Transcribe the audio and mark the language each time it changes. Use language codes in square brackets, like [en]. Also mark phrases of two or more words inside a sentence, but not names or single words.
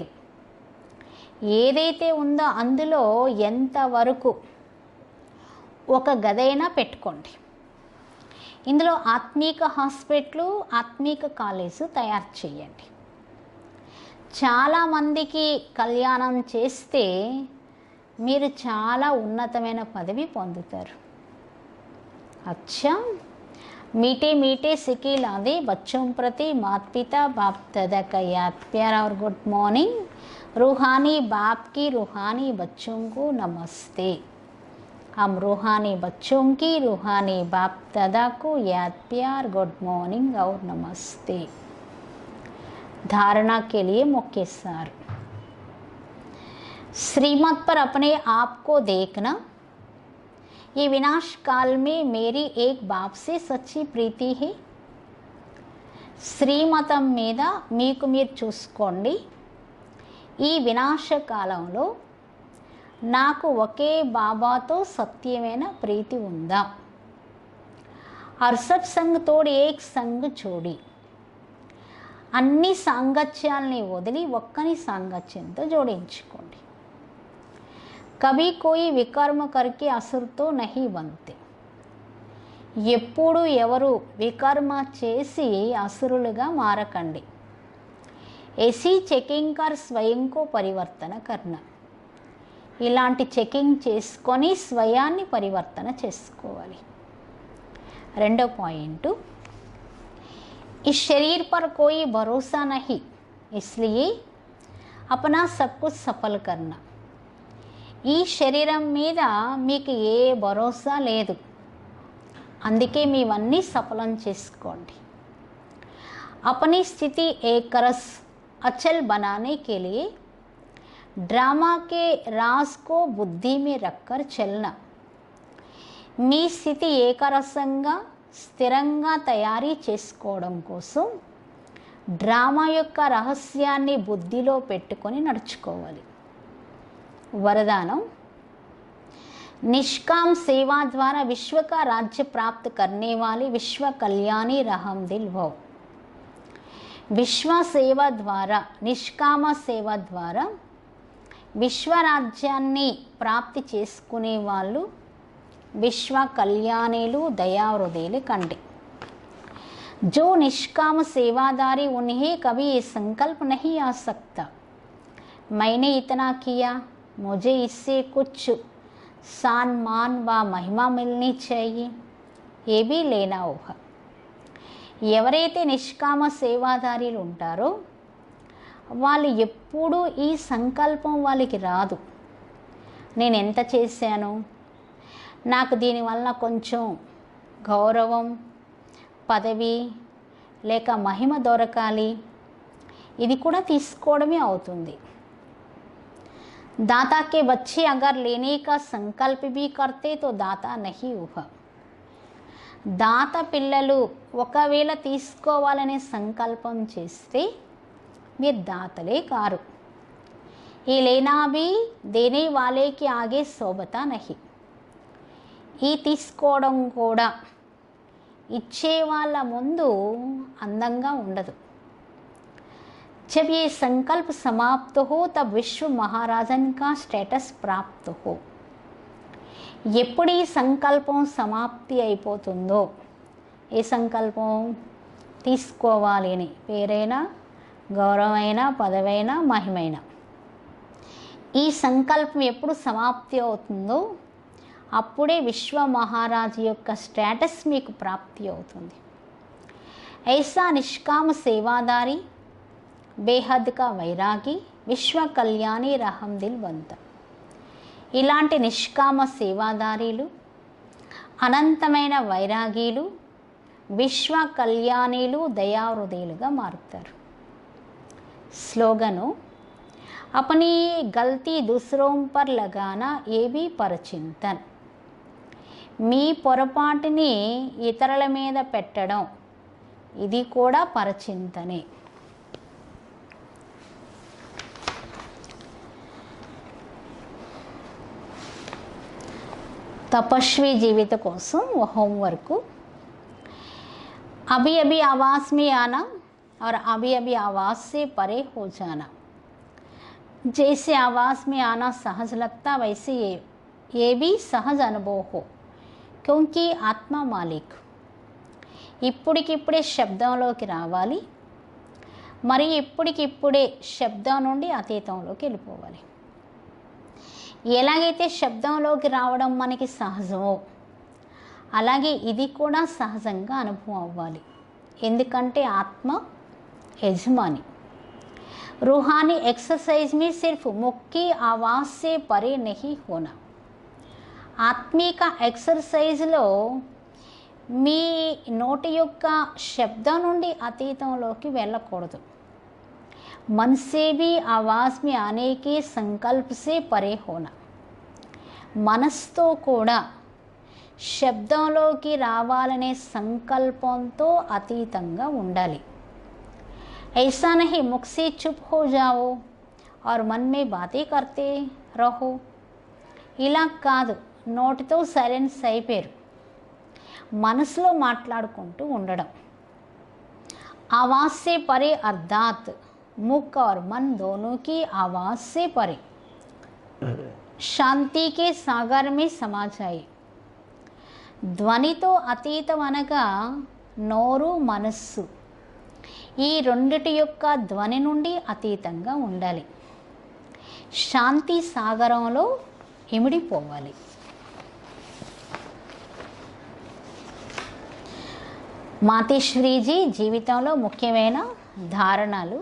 [te] ఏదైతే ఉందో అందులో ఎంతవరకు ఒక గదైనా పెట్టుకోండి. ఇందులో ఆత్మీక హాస్పిటల్, ఆత్మీక కాలేజు తయారు చేయండి. చాలామందికి కళ్యాణం చేస్తే మీరు చాలా ఉన్నతమైన పదవి పొందుతారు. [hi] అచ్చా, मीठे मीठे सिकिलादे बच्चों प्रति माता पिता बाप दादा का याद प्यार और गुड मॉर्निंग. रूहानी बाप की रूहानी बच्चों को नमस्ते. हम रूहानी बच्चों की रूहानी बाप दादा को याद प्यार गुड मॉर्निंग और नमस्ते. धारणा के लिए मुख्य सार. श्रीमत पर अपने आप को देखना. ये विनाश काल में मेरी एक बाप से सच्ची प्रीति है. [te] శ్రీమతం మీద మీకు మీరు చూసుకోండి. ఈ వినాశ కాలంలో నాకు ఒకే బాబాతో సత్యమైన ప్రీతి ఉందా? [hi] अर्सत संग तोड़ी एक संग चूड़ी. [te] అన్ని సాంగత్యాల్ని వదిలి ఒక్కని సాంగత్యంతో జోడించుకోండి. [hi] कभी कोई विकर्म करके असुरतो नहीं बनते. [te] ఎప్పుడు ఎవరు వికర్మ చేసి అసురులుగా మారకండి. [hi] ऐसी चेकिंग कर स्वयंको परिवर्तन करना. [te] ఇలాంటి చెకింగ్ చేసుకొని స్వయాన్ని పరివర్తన చేసుకోవాలి. రెండో పాయింట్, [hi] इस शरीर पर कोई भरोसा नहीं, इसलिए अपना सब कुछ सफल करना. [te] ఈ శరీరం మీద మీకు ఏ భరోసా లేదు, అందుకే మీవన్నీ సఫలం చేసుకోండి. [hi] अपनी स्थिति एक रस अचल बनाने के लिए ड्रामा के राज को बुद्धि में रखकर चलना. [te] మీ స్థితి ఏకరసంగా స్థిరంగా తయారీ చేసుకోవడం కోసం డ్రామా యొక్క రహస్యాన్ని బుద్ధిలో పెట్టుకొని నడుచుకోవాలి. [hi] वरदानम, निष्काम सेवा द्वारा विश्व का राज्य प्राप्त करने वाले विश्व कल्याणी रहम दिल भव. विश्व सेवा द्वारा निष्काम सेवा द्वारा विश्व राज्याన్ని [te] ప్రాప్తి చేసుకునే వాళ్ళు విశ్వ కళ్యాణీలు దయాహృదయులు కండి. [hi] जो निष्काम सेवादारी उन्हें कभी ये संकल्प नहीं आ सकता मैंने इतना किया, मुझे इससे कुछ सम्मान व महिमा मिलनी चाहिए, ये भी लेना होगा. [te] ఎవరైతే నిష్కామ సేవాదారీలు ఉంటారో వాళ్ళు ఎప్పుడూ ఈ సంకల్పం వాళ్ళకి రాదు. నేను ఎంత చేశాను, నాకు దీనివల్ల కొంచెం గౌరవం, పదవి లేక మహిమ దొరకాలి, ఇది కూడా తీసుకోవడమే అవుతుంది. [hi] दाता के बच्चे अगर लेने का संकल्प भी करते तो दाता नहीं हुआ. [te] దాత పిల్లలు ఒకవేళ తీసుకోవాలనే సంకల్పం చేస్తే మీరు దాతలే కారు. [hi] ఈ లేనా भी देने वाले के आगे शोभता नहीं. [te] ఈ తీసుకోవడం కూడా ఇచ్చే వాళ్ళ ముందు అందంగా ఉండదు. [hi] जब ये संकल्प समाप्त हो तब विश्व महाराजन का स्टेटस प्राप्त हो. [te] ఎప్పుడు ఈ సంకల్పం సమాప్తి అయిపోతుందో, ఏ సంకల్పం తీసుకోవాలి అని, పేరైనా గౌరవమైనా పదవైనా మహిమైనా, ఈ సంకల్పం ఎప్పుడు సమాప్తి అవుతుందో అప్పుడే విశ్వ మహారాజు యొక్క స్టేటస్ మీకు ప్రాప్తి అవుతుంది. [hi] ऐसा निष्काम सेवादारी बेहद का वैरागी विश्व कल्याणी रहम दिल बनता. [te] ఇలాంటి నిష్కామ సేవాదారీలు, అనంతమైన వైరాగీలు, విశ్వ కళ్యాణీలు, దయాహృదయులుగా మారుతారు. [hi] స్లోగను अपनी गलती दूसरों पर लगाना ये भी परचिंतन. [te] మీ పొరపాటుని ఇతరుల మీద పెట్టడం ఇది కూడా పరచింతనే. [hi] तपस्वी जीवित कोसम वो होमवर्क अभी अभी आवाज़ में आना और अभी अभी आवाज़ से परे हो जाना. जैसे आवाज़ में आना सहज लगता वैसे ये भी सहज अनुभव हो क्योंकि आत्मा मालिक. [te] ఇప్పటికిప్పుడే శబ్దంలోకి రావాలి, మరి ఇప్పటికిప్పుడే శబ్దం నుండి అతీతంలోకి వెళ్ళిపోవాలి. ఎలాగైతే శబ్దంలోకి రావడం మనకి సహజమో అలాగే ఇది కూడా సహజంగా అనుభవం అవ్వాలి. ఎందుకంటే ఆత్మ యజమాని. [hi] रूहानी एक्सरसाइज में सिर्फ मुख की आवाज़ से परे नहीं होना. [te] ఆత్మీక ఎక్సర్సైజ్లో మీ నోటి యొక్క శబ్దం నుండి అతీతంలోకి వెళ్ళకూడదు. [hi] मन से भी आवाज़ में आने के संकल्प से परे होना. [te] మనస్తో కూడా శబ్దంలోకి రావాలనే సంకల్పంతో అతీతంగా ఉండాలి. [hi] ऐसा नहीं मुख से चुप हो जाओ और मन में बातें करते रहो. [te] ఇలా కాదు, నోటితో సైలెన్స్ అయిపోయారు, మనసులో మాట్లాడుకుంటూ ఉండడం. [hi] आवाज़ से परे अर्थात मुख और मन दोनों की आवाज़ से परे शांति के सागर में समा जाए. [te] ధ్వనితో అతీతం అనగా నోరు, మనస్సు ఈ రెండిటి యొక్క ధ్వని నుండి అతీతంగా ఉండాలి. శాంతి సాగరంలో ఇమిడిపోవాలి. మాతేశ్వరీజీ జీవితంలో ముఖ్యమైన ధారణలు.